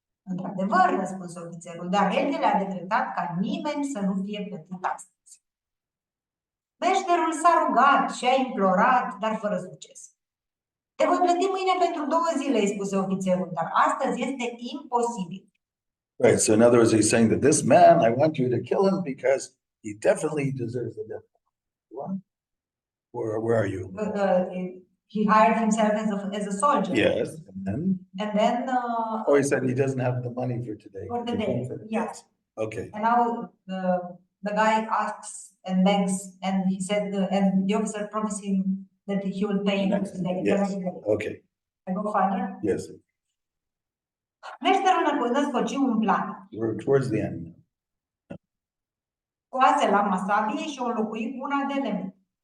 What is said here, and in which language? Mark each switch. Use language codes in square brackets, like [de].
[ro] Într-adevăr, răspuns ofițerul, dar regele a decretat ca nimeni să nu fie plătit astăzi. Meșterul s-a rugat și a implorat, dar fără succes. Te voi plăti mâine pentru 2 zile, îi spuse ofițerul, dar astăzi este imposibil. [en] Right. So in other words, he's saying that this man, I want you to kill him because he definitely deserves the death. What? Where are you? He hired himself as a soldier. Yes. And then Oh, he said he doesn't have the money for today. for the day. Yes. Okay. And now the guy asks and begs, and he said, and the officer promised him that he will pay him next day. Yes. Okay. I go further. Yes. [ro] Meșterul născoci un plan. [en] We're towards the end. [ro] Scoase lama sabiei și o înlocui cu una de lemn.